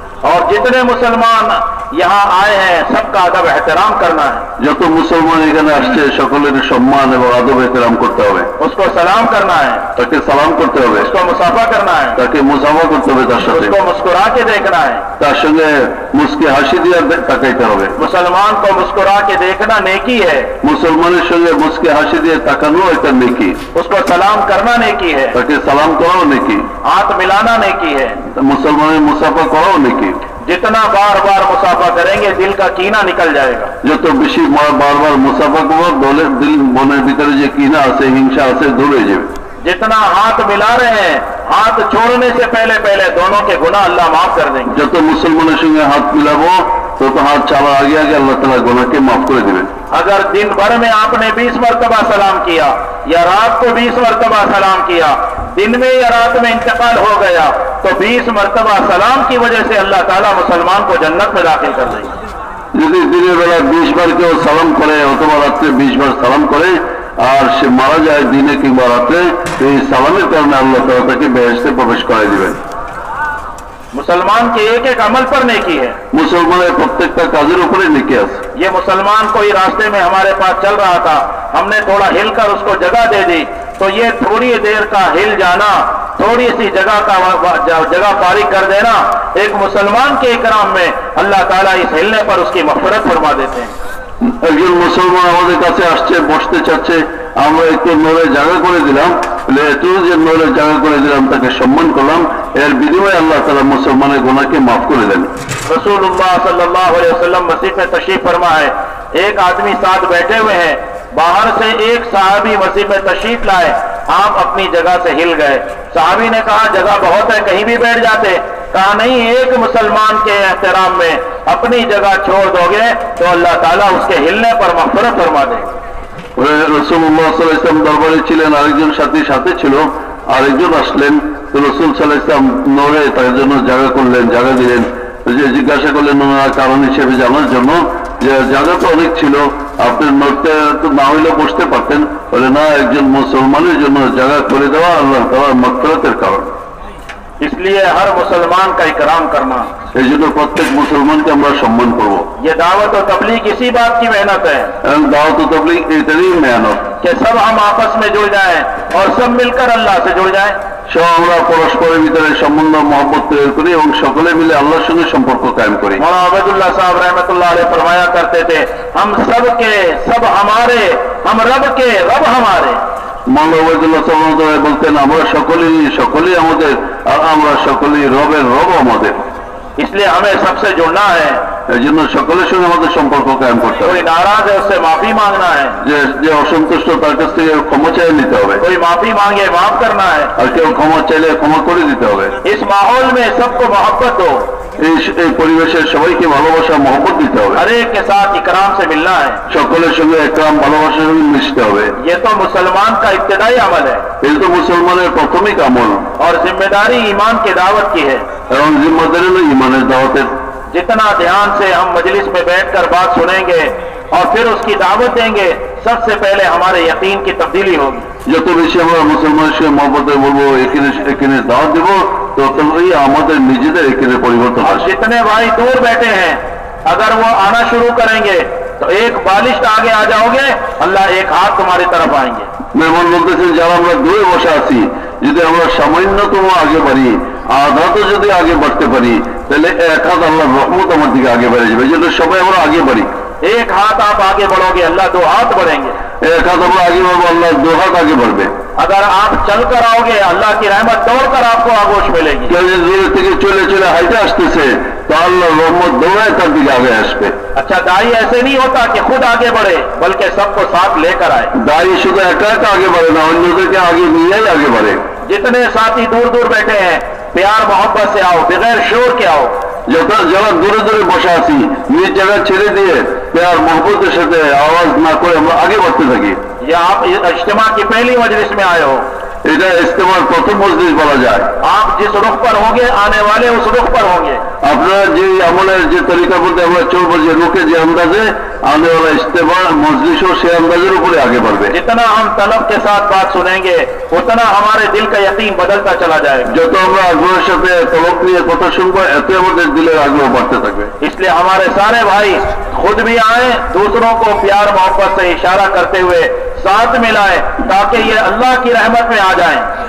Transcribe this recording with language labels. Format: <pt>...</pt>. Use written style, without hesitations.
<hi>और जितने मुसलमान यहाँ आए हैं सबका अदब एहतराम करना है।</hi> <bn>যত মুসলমান এখানে আসছে সকলের সম্মান এবং আদব এহতেরাম করতে হবে।</bn> <hi>उसको सलाम करना है,</hi> <bn>তাকে সালাম করতে হবে,</bn> <hi>उसको मुसाफा करना है,</hi> <bn>তাকে মুসাফা করতে হবে, তার সাথে</bn> <hi>उसको मुस्कुरा के देखना है।</hi> <bn>তার সঙ্গে মুস্কি হাসি দিয়ে তাকাইতে হবে।</bn> <hi>मुसलमान को मुस्कुरा के देखना नेकी है,</hi> <bn>মুসলমানের সঙ্গে মুস্কি হাসি দিয়ে তাকানো একটা নেকি।</bn> <hi>उसको सलाम करना नेकी है,</hi> <bn>তাকে সালাম করাও নেকি,</bn> <hi>हाथ मिलाना नेकी है।</hi> <bn>মুসলমানের মুসাফা করাও নেকি।</bn> <hi>जितना बार बार मुसाफा करेंगे दिल का कीना निकल जाएगा।</hi> <bn>যত বেশি বারবার মুসাফা করবো দলের দিল মনের ভিতরে যে কিনা আছে হিংসা আছে দূর হয়ে যাবে।</bn> <hi>जितना हाथ मिला रहे हैं हाथ छोड़ने से पहले पहले दोनों के गुनाह अल्लाह माफ कर देंगे।</hi> <bn>যত মুসলমানের সঙ্গে হাত মিলাবো তত হাত চালা আগে আগে আল্লাহ তাআলা গুনাহকে মাফ করে দিবেন।</bn> <hi>अगर दिन भर में आपने 20 मरतबा सलाम किया या रात को 20 मरतबा सलाम किया, दिन में या रात में इंतकाल हो गया तो 20 मरतबा सलाम की वजह से अल्लाह ताला मुसलमान को जन्नत में दाखिल कर देंगे।</hi> <bn>যদি দিনের বেলা 20 বার কেউ সালাম করে অথবা রাত্রে 20 বার সালাম করে আর সে মারা যায় দিনে কিংবা রাত্রে, এই সালামের কারণে আল্লাহ তাআলা তাকে বেহেশতে প্রবেশ করায় দিবেন।</bn> <hi>मुसलमान के एक एक अमल पर नेकी है।</hi> <bn>মুসলমানের প্রত্যেকটা কাজের উপরে নেকি আছে।</bn> <hi>ये मुसलमान कोई रास्ते में हमारे पास चल रहा था, हमने थोड़ा हिलकर उसको जगह दे दी, तो ये थोड़ी देर का हिल जाना, थोड़ी सी जगह फारिग कर देना, एक मुसलमान के इकराम में अल्लाह ताला इस हिलने पर उसकी मग़फ़िरत फरमा देते हैं।</hi> <bn>একজন মুসলমান আমাদের কাছে আসছে, বসতে চাচ্ছে, আমরা একটু নড়ে জায়গা করে দিলাম, একটু যে নড়ে জায়গা করে দিলাম তাকে সম্মান করলাম, এর বিনিময়ে আল্লাহ তাআলা মুসলমানের গুনাহকে মাফ করে দেন।</bn> <hi>रसूलुल्लाह सल्लल्लाहु अलैहि वसल्लम मस्जिद में तशरीफ फरमा है, एक आदमी साथ बैठे हुए हैं, बाहर से एक सहाबी मस्जिद में तशरीफ लाए, आप अपनी जगह से हिल गए। सहाबी ने कहा जगह बहुत है कहीं भी बैठ जाते। कहा नहीं, एक मुसलमान के एहतराम में अपनी जगह छोड़ दोगे तो अल्लाह ताला उसके हिलने पर मग़फ़िरत फरमा देगा।</hi> <bn>রাসূলুল্লাহ সাল্লাল্লাহু আলাইহি ওয়াসাল্লাম দরবারে ছিলেন, আরেকজন সাথে ছিল, আরেকজন আসলেন, তো রাসূল সাল্লাল্লাহু আলাইহি ওয়াসাল্লাম নড়ে তার জন্য জায়গা করলেন, জায়গা দিলেন। যে জিজ্ঞাসা করলেন ওনার কারণ হিসেবে জানার জন্য যে জায়গা তো অনেক ছিল, আপনি নড়তে তো না হইলে বসতে পারতেন, বলে না, একজন মুসলমানের জন্য জায়গা করে দেওয়া আল্লাহ তাআলার মাগফিরাতের কারণ।</bn> <hi>इसलिए हर मुसलमान का इकराम करना,</hi> <bn>এই জন্য প্রত্যেক মুসলমানকে আমরা সম্মান করব।</bn> <hi>ये दावत और तबलीग इसी बात की मेहनत है</hi> <bn>এবং দাওয়াত ও তাবলীগ এটারই মেহনত।</bn> <hi>कि सब हम आपस में जुड़ जाएं और सब मिलकर अल्लाह से जुड़ जाएं।</hi> <bn>সব আমরা পরস্পরের ভিতরে সম্বন্ধ মহব্বত তৈরি করি এবং সকলে মিলে আল্লাহর সঙ্গে সম্পর্ক কায়েম করি।</bn> <hi>मौलाना अबदुल्लाह साहब रहमतुल्लाह अलैह फरमाया करते थे, हम सब के सब हमारे, हम रब के रब हमारे।</hi> <bn>মাওলানা ওবায়দুল্লাহ সাহেব বলতেন আমরা সকলেই আমাদের আর আমরা সকলেই রবের রব আমাদের।</bn> <hi>इसलिए हमें सबसे जुड़ना है।</hi> <bn>এই জন্য সকলের সঙ্গে আমাদের সম্পর্ক কায়েম করতে হবে।</bn> <hi>कोई नाराज है उससे माफी मांगना है,</hi> <bn>যে অসন্তুষ্ট তার কাছ থেকে ক্ষমা চাইয়ে নিতে হবে,</bn> <hi>कोई माफी मांगे माफ करना है।</hi> <bn>আর কেউ ক্ষমা চাইলে ক্ষমা করে দিতে হবে।</bn> <hi>इस माहौल में सबको मोहब्बत हो,</hi> <bn>এই পরিবেশের সবাইকে ভালোবাসা মহব্বত দিতে হবে,</bn> <hi>हर एक के साथ इकराम से मिलना है।</hi> <bn>সকলের সঙ্গে একরাম ভালোবাসার সঙ্গে মিশতে হবে।</bn> <hi>ये तो मुसलमान का इब्तिदाई अमल है</hi> <bn>এই তো মুসলমানের প্রাথমিক আমল</bn> <hi>और जिम्मेदारी ईमान की दावत की है।</hi> <bn>এবং জিম্মাদারি হলো ইমানের দাওয়াতের।</bn> <hi>जितना ध्यान से हम मजलिस में बैठकर बात सुनेंगे और फिर उसकी दावत देंगे, सबसे पहले हमारे यकीन की तब्दीली होगी।</hi> <bn>যত বেশি আমরা মুসলমানের সঙ্গে মহব্বতে বলবো, এখানে দাওয়াত দেবো, ততই আমাদের নিজেদের এখানে পরিবর্তন</bn> <hi>और</hi> <bn>আসে।</bn> <hi>जितने भाई दूर बैठे हैं अगर वो आना शुरू करेंगे तो एक बालिश आगे आ जाओगे, अल्लाह एक हाथ तुम्हारी तरफ आएंगे।</hi> <bn>মেহমান বলতেছেন যারা আমরা দূরে বসে আছি, যদি আমরা সামান্যতম আগে বাড়ি, আধা তো যদি আগে বাড়তে পারি, তাহলে এক হাত আল্লাহর রহমত আমার দিকে আগে বেড়ে যাবে। এই জন্য সবাই আমরা আগে বাড়ি।</bn> <hi>एक हाथ आप आगे बढ़ोगे अल्लाह दो हाथ बढ़ेंगे।</hi> <bn>এক হাত আমরা আগে বাড়বো, আল্লাহ দু হাত আগে বাড়বে।</bn> <hi>अगर आप चल कर आओगे अल्लाह की रहमत दौड़कर आपको आगोश मिलेगी।</hi> <bn>কেউ যদি দূরে থেকে চলে চলে হাইটে আসতেছে, তো আল্লাহর রহমত দৌড়ায় তার দিকে আগে আসবে।</bn> <hi>अच्छा, दाई ऐसे नहीं होता कि खुद आगे बढ़े, बल्कि सबको साथ लेकर आए।</hi> <bn>দায়ী শুধু একা একা আগে বাড়ে না, অন্যদেরকে আগে নিয়েই আগে বাড়ে।</bn> <hi>जितने साथी दूर दूर बैठे हैं प्यार मोहब्बत से आओ, बगैर शोर के आओ।</hi> <bn>যারা দূরে দূরে বসে আছি, নিজ জায়গা ছেড়ে দিয়ে প্যার মহব্বতের সাথে আওয়াজ না করে আমরা আগে বাড়তে থাকি।</bn> <hi>ये आप इज्तिमा की पहली मजलिस में आए हो,</hi> <bn>এটা ইস্তেমার প্রথম মজলিস বলা যায়।</bn> <hi>आप जिस रुख पर होंगे आने वाले उस रुख पर होंगे।</hi> <bn>আপনারা যে আমলের যে তরিকার মধ্যে আমরা চলবো, যে রুখে যে আন্দাজে</bn> <hi>आने वाला इज्तिमा मजलिसों से अंदाजेर ऊपर आगे बढ़े। जितना हम तलब के साथ बात सुनेंगे उतना हमारे दिल का यकीन बदलता चला जाएगा।</hi> <bn>যত আমরা আগ্রহের সাথে তলব নিয়ে কথা শুনবো এতে আমাদের দিলের আগ্রহ বাড়তে থাকবে।</bn> <hi>इसलिए हमारे सारे भाई खुद भी आए, दूसरों को प्यार मोहब्बत से इशारा करते हुए साथ मिलाए ताकि ये अल्लाह की रहमत में आ जाएं।</hi>